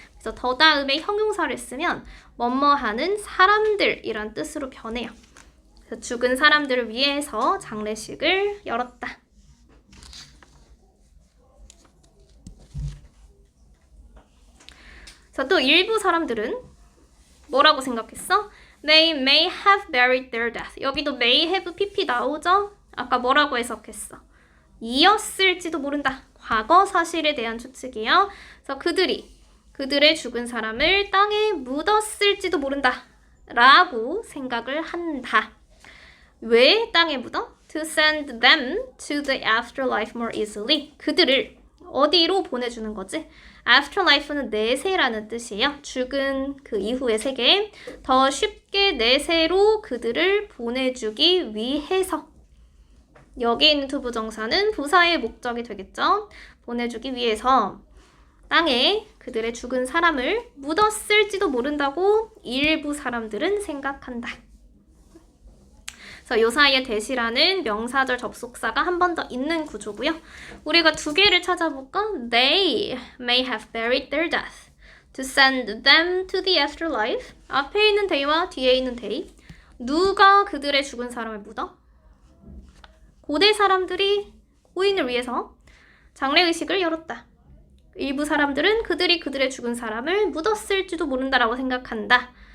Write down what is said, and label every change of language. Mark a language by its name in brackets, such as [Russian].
[Korean] 그래서 더 다음에 형용사를 쓰면 뭐뭐하는 사람들이란 뜻으로 변해요. 그래서 죽은 사람들을 위해서 장례식을 열었다. 그래서 또 일부 사람들은 뭐라고 생각했어? [English] They may have buried their death. [Korean] 여기도 [English] may have pp [Korean] 나오죠? 아까 뭐라고 해석했어? 이었을지도 모른다. 과거 사실에 대한 추측이에요. 그래서 그들의 죽은 사람을 땅에 묻었을지도 모른다. 라고 생각을 한다. 왜 땅에 묻어? [English] To send them to the afterlife more easily. [Korean] 그들을 어디로 보내주는 거지? afterlife는 내세라는 뜻이에요. 죽은 그 이후의 세계. 더 쉽게 내세로 그들을 보내주기 위해서. 여기 있는 투부정사는 부사의 목적이 되겠죠. 보내주기 위해서 땅에 그들의 죽은 사람을 묻었을지도 모른다고 일부 사람들은 생각한다. 그래서 요 사이에 대시라는 명사절 접속사가 한 번 더 있는 구조고요. 우리가 두 개를 찾아볼까? [English] They may have buried their death to send them to the afterlife. [Korean] 앞에 있는 they와 뒤에 있는 they. 누가 그들의 죽은 사람을 묻어? 고대 사람들이 고인을 위해서 장례의식을 열었다. 일부 사람들은 그들의 죽은 사람을 묻었을지도 모른다라고 생각한다.